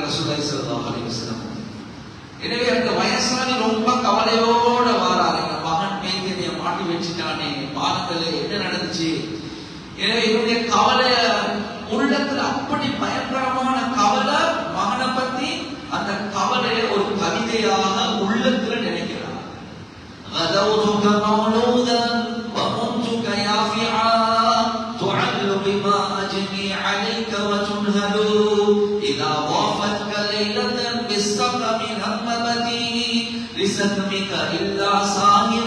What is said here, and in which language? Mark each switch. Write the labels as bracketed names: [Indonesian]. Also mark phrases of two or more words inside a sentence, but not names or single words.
[Arabic] رسول الله صلى الله عليه وسلم. [Tamil] எனவே அந்த வயசானி ரொம்ப கவலையோட வாராரு, மகன் மேய்கனிய மாட்டி வச்சுட்டானே, பாருங்களே என்ன நடந்துச்சு. எனவே இவருடைய கவலை உள்ளத்துல அப்படி பயங்கரமான கவலை மகனை பத்தி, அந்த கவலையை ஒரு கவிதையாக உள்ளத்துல நினைக்கிறார். [Arabic] غدوتك مولودا ومنتك يافعا تعل بما أجني عليك وتنهل إذا ضافتك ليلة بالسقم هممتي لسقمك إلا ساهرا